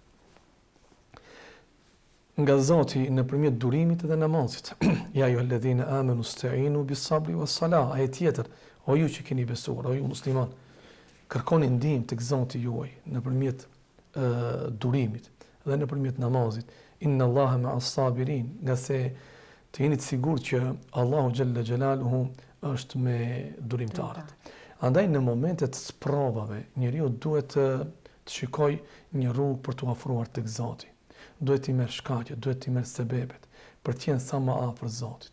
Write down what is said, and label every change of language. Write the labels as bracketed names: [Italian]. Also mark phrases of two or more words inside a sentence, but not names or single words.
[Albanian] Nga Zoti nëpërmjet durimit dhe namazit. [Arabic] يا أيها الذين آمنوا استعينوا بالصبر والصلاة, [Albanian] ajet tjetër, o ju që keni besuar, o ju musliman, kërkoni ndihmë tek Zoti juaj nëpërmjet durimit dhe nëpërmjet namazit. [Arabic] إن الله مع الصابرين, [Albanian] nga se të jeni të sigurt që Allahu [Arabic] جل جلاله [Albanian] është me durimtarët. Andaj në momentet të provave, njeriu duhet të shikoj një rrugë për të afruar tek Zoti. Duhet t'i merr shkaqet, duhet t'i merr sebepet për të qenë sa më afër Zotit.